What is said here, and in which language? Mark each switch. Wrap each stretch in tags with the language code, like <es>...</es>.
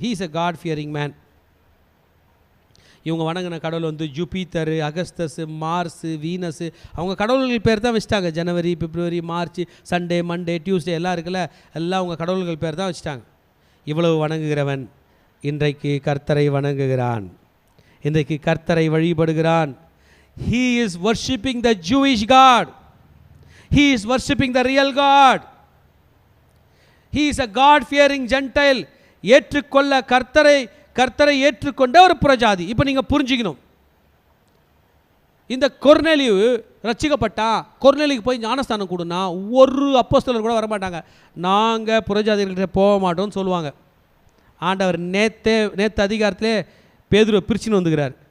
<en>He is a God fearing man.</en> <ta>இவங்க வணங்கின கடவுள் வந்து ஜூபிட்டர், அகஸ்டஸ், மார்ஸு, வீனஸு, அவங்க கடவுள்கள் பேர் தான் வச்சுட்டாங்க. ஜனவரி, பிப்ரவரி, மார்ச், சண்டே, மண்டே, டியூஸ்டே எல்லாம் இருக்குல்ல, எல்லாம் அவங்க கடவுள்கள் பேர் தான் வச்சுட்டாங்க. இவ்வளவு வணங்குகிறவன் இன்றைக்கு கர்த்தரை வணங்குகிறான், இன்றைக்கு கர்த்தரை வழிபடுகிறான்.</ta> <en>He is worshipping the Jewish God. He is worshipping the real God. He is a God-fearing Gentile.</en> <ta>ஏற்றுக்கொள்ள கர்த்தரை ஏற்றுக்கொண்ட ஒரு புறஜாதி. இப்போ நீங்கள் புரிஞ்சுக்கணும், இந்த கொர்நேலியு ரட்சிக்கப்பட்டா, கொர்நேலியுக்கு போய் ஞானஸ்தானம் கொடுனா ஒரு அப்போஸ்தலர் கூட வரமாட்டாங்க. நாங்கள் புறஜாதிகள்கிட்ட போக மாட்டோம்னு சொல்லுவாங்க. ஆண்டவர் நேற்று அதிகாரத்திலே பேதுருவை பிரிச்சுன்னு வந்துக்கிறார்.</ta>